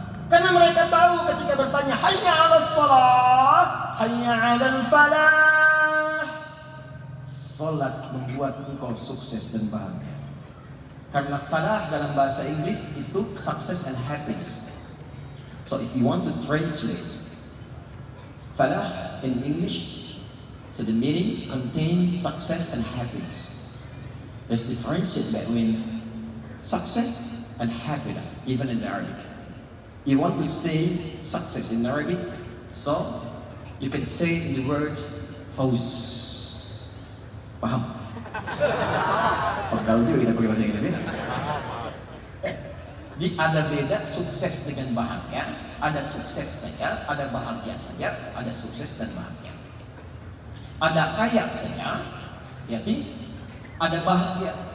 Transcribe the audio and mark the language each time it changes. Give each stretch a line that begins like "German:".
Indonesian: Karena mereka tahu ketika bertanya
Arabic: hayya 'alas sholat, hayya 'alal falah.
Indonesian: Sholat membuat engkau sukses dan bahagia. Karena falah dalam bahasa Inggris itu
English: success and happiness. So if you want to translate falah in English, so the meaning contains success and happiness. There's difference between success and happiness, even in Arabic. You want to say success in Arabic, so you can say the word fawz.
Indonesian: Paham? Kalau juga kita pakai bahasa Inggris ya. Ada beda sukses dengan bahagia, ada sukses saja, ada bahagia saja, ada sukses dan bahagia. Ada kaya saja, jadi ada bahagia.